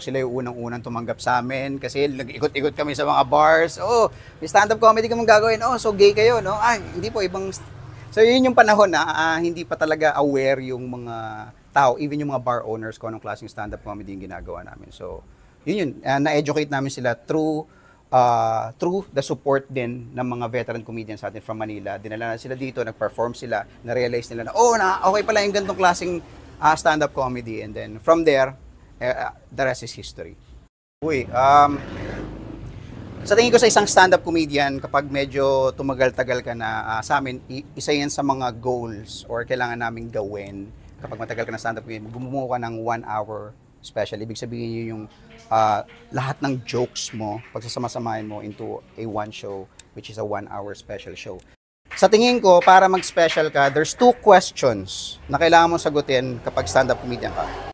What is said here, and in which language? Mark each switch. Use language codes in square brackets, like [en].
[tl] Sila yung unang-unang tumanggap sa amin kasi nag-ikot-ikot kami sa mga bars. Oh, may stand-up comedy kami gagawin. Oh, [en] so gay [tl] kayo, no? Hindi po, ibang... So yun yung panahon na hindi pa talaga aware yung mga tao, even yung mga bar owners kung anong klaseng stand-up comedy yung ginagawa namin. So, yun. Na-educate namin sila [en] through the support [tl] din ng mga veteran comedians natin from Manila. Dinala na sila dito, nag-perform sila, na-realize nila na, okay pala yung ganitong klaseng stand-up comedy. [en] And then, from there, the rest is history. [tl] Sa tingin ko sa isang stand-up comedian, kapag medyo tumagal-tagal ka na, sa amin, isa yan sa mga [en] goals or [tl] kailangan naming gawin. Kapag matagal ka na stand-up comedian, bumuo ka ng 1 hour special. Ibig sabihin yun yung lahat ng jokes mo, pagsasama-samahin mo [en] into a one show, which is a 1 hour special show. [tl] Sa tingin ko, para mag-special ka, [en] there's 2 questions [tl] na kailangan mo sagutin kapag stand-up comedian ka.